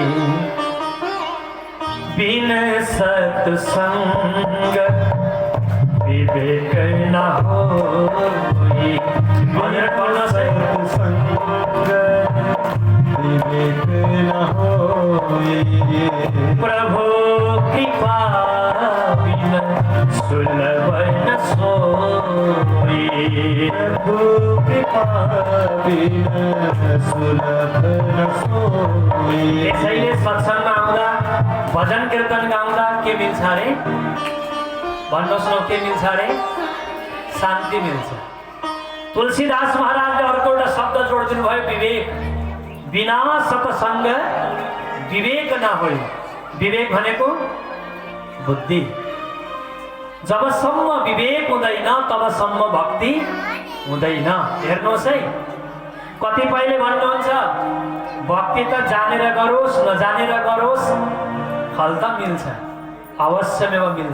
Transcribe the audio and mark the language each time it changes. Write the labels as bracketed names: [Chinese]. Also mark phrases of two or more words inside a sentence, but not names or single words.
[Awadhi] बिन सत्संग विवेक न होई, विवेक न होई, प्रभु कृपा बिन सुलभ न सोई, प्रभु कृपा बिन सुलभ न सोई। [Nepali] यसैले सत्सङ्गमा आउँदा, भजन कीर्तन गाउँदा के मिल्छ अरे, भन्नुहोस् न के मिल्छ अरे, शान्ति मिल्छ। तुलसीदास महाराजले अर्को एउटा शब्द जोडिदिनु भयो, विवेक। [Awadhi] बिना सत्सङ्ग विवेक न होई, [Nepali] विवेक भनेको बुद्धि। जबसम्म विवेक हुँदैन तबसम्म भक्ति हुँदैन। हेर्नुहोस् है, कतिपयले भन्नुहुन्छ भक्ति त जानेर गरोस् नजानेर गरोस् फल त मिल्छ, अवश्यमेव मिल्छ।